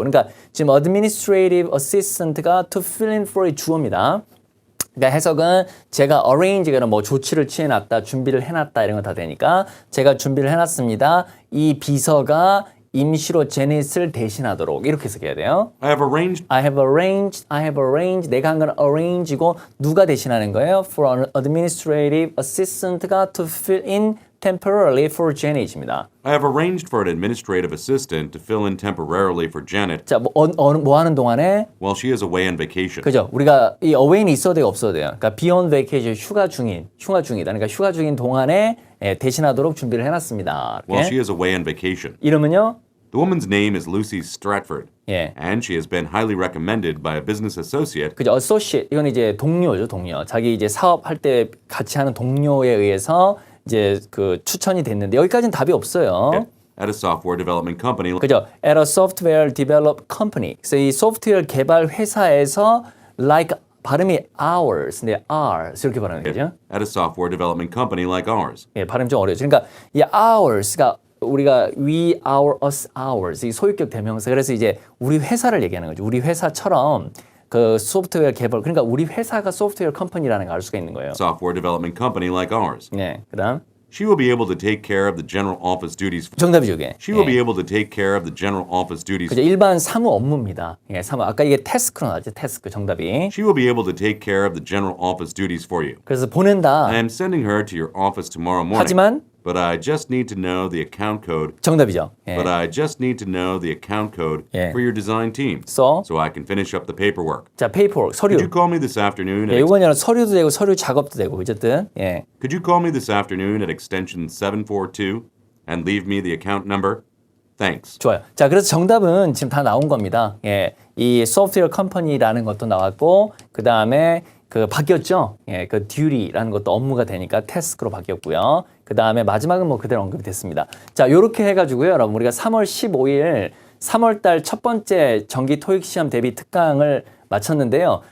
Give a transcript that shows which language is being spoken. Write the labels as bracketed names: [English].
[Korean] 그러니까 지금 [English] administrative assistant [Korean] 가 [English] to fill in for [Korean] 의 주어입니다. 그러니까 해석은 제가 arrange가 뭐 조치를 취해놨다, 준비를 해놨다 이런 거 다 되니까 제가 준비를 해놨습니다. 이 비서가 임시로 제닛을 대신하도록 이렇게 해석해야 돼요. [English] I have arranged I have arranged. [Korean] 내가 한 건 arrange이고 누가 대신하는 거예요? [English] For an administrative assistant가 to fill in temporarily for Janet입니다. I have arranged for an administrative assistant to fill in temporarily for Janet [Korean] 자, 뭐 하는 동안에 [English] while she is away on vacation. [Korean] 그죠? 우리가 이 away는 있어도 돼요, 없어도 돼요. 그러니까 [English] be on vacation, [Korean] 휴가 중이다. 그러니까 휴가 중인 동안에 대신하도록 준비를 해놨습니다. [English] While [Korean] 이렇게. [English] she is away on vacation. [Korean] 이름은요? [English] The woman's name is Lucy Stratford, [Korean] 예. [English] and she has been highly recommended by a business associate [Korean] 그죠? associate 이건 이제 동료죠, 동료. 자기 이제 사업할 때 같이 하는 동료에 의해서 이제 그 추천이 됐는데 여기까지는 답이 없어요. [English] at a software development company. [Korean] 그죠? [English] At a software develop company. [Korean] 그래서 이 소프트웨어 개발 회사에서 like 발음이 ours, 근데 ours 이렇게 발음하는 거죠. [English] At a software development company like ours. [Korean] 예, 발음 좀 어려워요. 그러니까 이 ours가 우리가 we, our, us, ours 이 소유격 대명사. 그래서 이제 우리 회사를 얘기하는 거죠. 우리 회사처럼 그 소프트웨어 개발. 그러니까 우리 회사가 소프트웨어 컴퍼니라는 걸 알 수가 있는 거예요. [English] Software development company like ours. [Korean] 네, 그다음 [English] She will be able to take care of the general office duties. [Korean] 정답이죠, 이게. [English] She will [Korean] 예. [English] be able to take care of the general office duties. [Korean] 그죠? 일반 사무 업무입니다. 예, 사무. 아까 이게 태스크로 나왔죠. 태스크 정답이. [English] She will be able to take care of the general office duties for you. [Korean] 그래서 보낸다. [English] I am sending her to your office tomorrow morning. [Korean] 하지만 [English] But I just need to know the account code. [Korean] 정답이죠. 예. [English] But I just need to know the account code [Korean] 예. [English] for your design team. So I can finish up the paperwork. [Korean] 자, paperwork 서류. [English] Could you call me this afternoon? [Korean] 예, 이건 서류도 되고 서류 작업도 되고 어쨌든 예. [English] Could you call me this afternoon at extension 742 and leave me the account number? Thanks. [Korean] 좋아요. 자, 그래서 정답은 지금 다 나온 겁니다. 예. 이 소프트웨어 컴퍼니라는 것도 나왔고 그다음에 그 바뀌었죠. 예. 그 duty라는 것도 업무가 되니까 task로 바뀌었고요. 그다음에 마지막은 뭐 그대로 언급이 됐습니다. 자, 요렇게 해 가지고요. 여러분 우리가 3월 15일 3월 달 첫 번째 정기 토익 시험 대비 특강을 마쳤는데요.